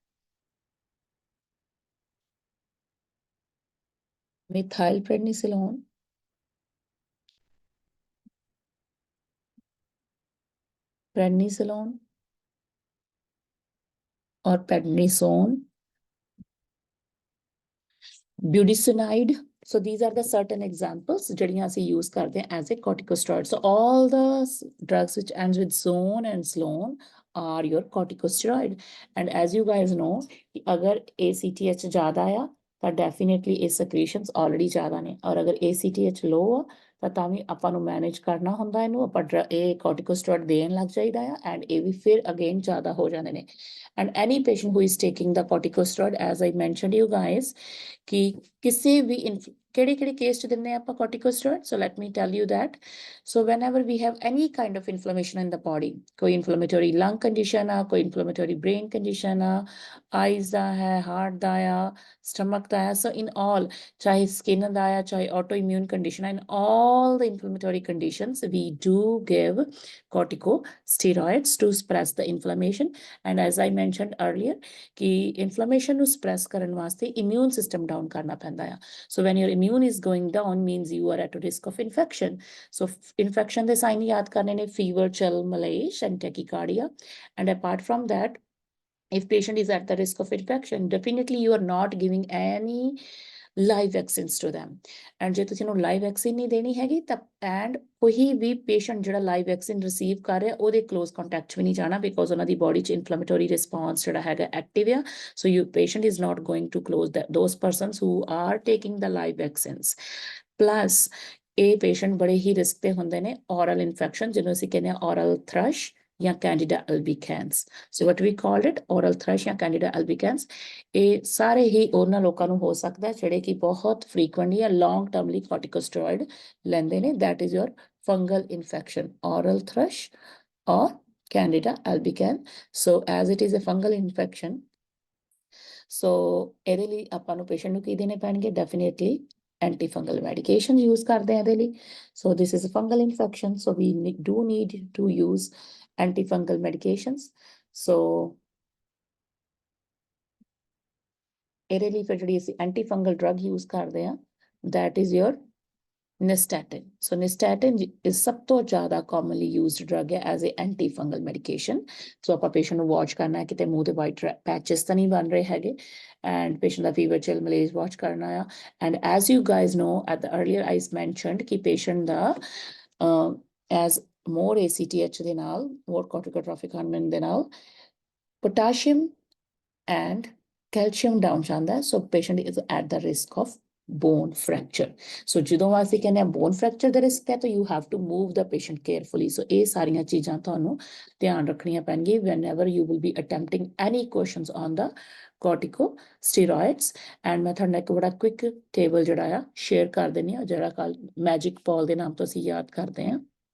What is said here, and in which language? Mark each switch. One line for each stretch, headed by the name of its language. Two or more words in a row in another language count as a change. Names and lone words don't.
English: methylprednisolone prednisolone or prednisone budesonide so these are the certain examples
Punjabi: ਜਿਹੜੀਆਂ ਅਸੀਂ
English: use
Punjabi: ਕਰਦੇ ਹਾਂ
English: as a corticosteroid so all the drugs which ends with zone and slone are your corticosteroid and as you guys know
Punjabi: ਅਗਰ ACTH ਜ਼ਿਆਦਾ ਆ ਤਾਂ
English: definitely ਇਹ secretions already
Punjabi: ਜ਼ਿਆਦਾ ਨੇ ਔਰ ਅਗਰ
English: ACTH low
Punjabi: ਆ ਤਾਂ ਵੀ ਆਪਾਂ ਨੂੰ ਮੈਨੇਜ ਕਰਨਾ ਹੁੰਦਾ ਇਹਨੂੰ ਆਪਾਂ ਇਹ corticosteroid ਦੇਣ ਲੱਗ ਜਾਈਦਾ ਆ
English: and
Punjabi: ਇਹ ਵੀ ਫਿਰ
English: again
Punjabi: ਜ਼ਿਆਦਾ ਹੋ ਜਾਂਦੇ ਨੇ
English: and any patient who is taking the corticosteroid as I mentioned you guys
Punjabi: ਕਿ ਕਿਸੇ ਵੀ ਕਿਹੜੇ ਕੇਸ ਚ ਦਿੰਦੇ ਆਪਾਂ
English: corticosteroid so let me tell you that so whenever we have any kind of inflammation in the body ਕੋਈ inflammatory lung condition
Punjabi: ਆ ਕੋਈ
English: inflammatory brain condition ਆ eyes
Punjabi: ਦਾ ਹੈ
English: heart
Punjabi: ਦਾ ਆ
English: stomach
Punjabi: ਦਾ ਆ
English: so in all ਚਾਹੇ skin
Punjabi: ਦਾ ਆ ਚਾਹੇ
English: autoimmune condition in all the inflammatory conditions we do give corticosteroids to suppress the inflammation and as I mentioned earlier ਕਿ inflammation ਨੂੰ suppress
Punjabi: ਕਰਨ ਵਾਸਤੇ
English: immune system down
Punjabi: ਕਰਨਾ ਪੈਂਦਾ
English: ਆ so when your immune is going down means you are at a risk of infection so infection ਦੇ sign
Punjabi: ਯਾਦ ਕਰਨੇ ਨੇ
English: fever chill malaise and tachycardia and apart from that if patient is at the risk of infection definitely you are not giving any live vaccines to them and
Punjabi: ਜੇ ਤੁਸੀਂ ਨੂੰ live vaccine ਨਹੀਂ ਦੇਣੀ ਹੈਗੀ ਤਾਂ
English: and
Punjabi: ਕੋਈ ਵੀ
English: patient ਜਿਹੜਾ live vaccine receive
Punjabi: ਕਰ ਰਿਹਾ ਉਹਦੇ
English: close contact
Punjabi: ਵੀ ਨਹੀਂ ਜਾਣਾ because ਉਹਨਾਂ ਦੀ body 'ਚ
English: inflammatory response
Punjabi: ਜਿਹੜਾ ਹੈਗਾ active ਆ
English: so you patient is not going to close those persons who are taking the live vaccines plus ਇਹ patient
Punjabi: ਬੜੇ ਹੀ
English: risk
Punjabi: ਤੇ ਹੁੰਦੇ ਨੇ
English: oral infection
Punjabi: ਜਿਹਨੂੰ ਅਸੀਂ ਕਹਿੰਦੇ ਆ
English: oral thrush ਜਾਂ candida albicans so what we called it oral thrush ਜਾਂ candida albicans
Punjabi: ਇਹ ਸਾਰੇ ਹੀ ਉਹਨਾਂ ਲੋਕਾਂ ਨੂੰ ਹੋ ਸਕਦਾ ਜਿਹੜੇ ਕਿ ਬਹੁਤ frequently
English: ਜਾਂ long termly corticosteroid
Punjabi: ਲੈਂਦੇ ਨੇ
English: that is your fungal infection oral thrush or candida albicans so as it is a fungal infection so
Punjabi: ਇਹਦੇ ਲਈ ਆਪਾਂ ਨੂੰ patient ਨੂੰ ਕੀ ਦੇਣੇ ਪੈਣਗੇ
English: definitely antifungal medications use
Punjabi: ਕਰਦੇ ਆ ਇਹਦੇ ਲਈ
English: so this is a fungal infection so we do need to use antifungal medications so
Punjabi: ਇਹਦੇ ਲਈ ਫਿਰ ਜਿਹੜੀ ਅਸੀਂ
English: antifungal drug
Punjabi: use ਕਰਦੇ ਆ
English: that is your nystatin so nystatin is
Punjabi: ਸਭ ਤੋਂ ਜ਼ਿਆਦਾ
English: commonly used drug ਹੈ as a antifungal medication so ਆਪਾਂ patient ਨੂੰ watch
Punjabi: ਕਰਨਾ ਹੈ ਕਿਤੇ ਮੂੰਹ ਦੇ
English: white patches
Punjabi: ਤਾਂ ਨਹੀਂ ਬਣ ਰਹੇ ਹੈਗੇ
English: and patient ਦਾ fever chill malaise watch
Punjabi: ਕਰਨਾ ਆ
English: and as you guys know at the earlier I mentioned ਕਿ patient ਦਾ as more ACTH
Punjabi: ਦੇ ਨਾਲ
English: more corticotrophic hormone
Punjabi: ਦੇ ਨਾਲ
English: potassium and calcium down ਜਾਂਦਾ, so patient is at the risk of bone fracture. So
Punjabi: ਜਦੋਂ ਅਸੀਂ ਕਹਿੰਦੇ ਆ
English: bone fracture ਦਾ risk
Punjabi: ਹੈ, ਤਾਂ
English: you have to move the patient carefully. So
Punjabi: ਇਹ ਸਾਰੀਆਂ ਚੀਜ਼ਾਂ ਤੁਹਾਨੂੰ ਧਿਆਨ ਰੱਖਣੀਆਂ ਪੈਣਗੀਆਂ
English: whenever you will be attempting any questions on the corticosteroids.
Punjabi: And ਮੈਂ ਤੁਹਾਨੂੰ ਇੱਕ ਬੜਾ
English: quick table
Punjabi: ਜਿਹੜਾ ਆ share ਕਰ ਦਿੰਦੀ ਆ, ਜਿਹੜਾ ਕੱਲ ਮੈਜਿਕ ਪੌਲ ਦੇ ਨਾਮ ਤੋਂ ਅਸੀਂ ਯਾਦ ਕਰਦੇ ਹਾਂ।